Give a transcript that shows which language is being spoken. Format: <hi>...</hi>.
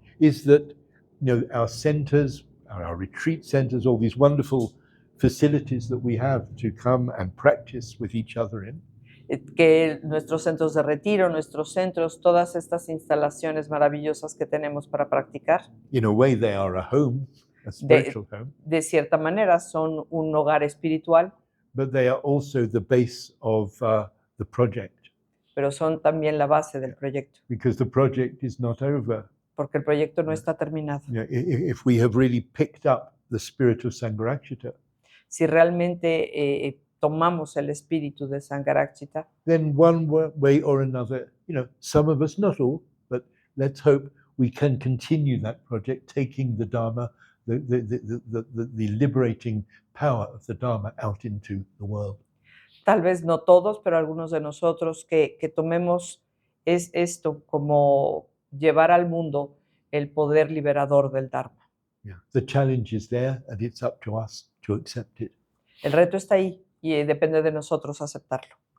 <en>is that, our centers, our retreat centers, all these wonderful facilities that we have to come and practice with each other in,</en> <es>que nuestros centros de retiro, nuestros centros, todas estas instalaciones maravillosas que tenemos para practicar,</es> <en>in a way they are a home, a spiritual home,</en> <es>de cierta manera son un hogar espiritual,</es> <en>but they are also the base of the project,</en> <es>pero son también la base del proyecto,</es> <en>because the project is not over.</en> <es>porque el proyecto no está terminado.</es> <en>If we have really picked up the spirit of Sangharakshita,</en> <es>Si realmente tomamos el espíritu de Sangharakshita,</es> <en>then one way or another, some of us, not all, but let's hope we can continue that project, taking the Dharma, the liberating power of the Dharma out into the world.</en> <es>tal vez no todos, pero algunos de nosotros que tomemos esto como llevar al mundo el poder liberador del Dharma. Yeah.</es> <en>The challenge is there, and it's up to us to accept it.</en> <es>El reto está ahí y depende de nosotros aceptarlo.</es>